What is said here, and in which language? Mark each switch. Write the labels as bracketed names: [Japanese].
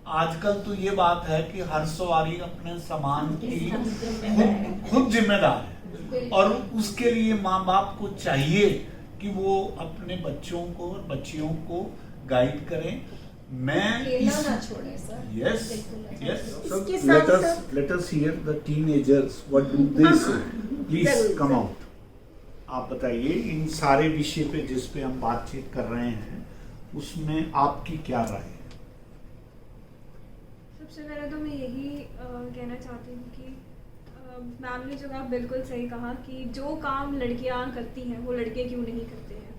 [Hindi] आजकल तो ये बात है कि हर सवारी अपने सामान की खुद जिम्मेदार है और उसके लिए माँ बाप को चाहिए कि वो अपने बच्चों को और बच्चियों को गाइड करें। मैं अकेला ना छोड़े सर। [English] yes yes [Hindi] इसके साथ [English] let us hear the teenagers what do they say, please [Hindi] जरूर, [English] come [Hindi] जरूर। [English] out। [Hindi] आप बताइए इन सारे विषय पे जिस पे हम बातचीत कर रहे हैं उसमें आपकी क्या राय है? सबसे पहले तो मैं यही कहना चाहती हूँ कि मैम ने जो कहा बिल्कुल सही कहा कि जो काम लड़कियाँ करती हैं वो लड़के क्यों नहीं करते हैं।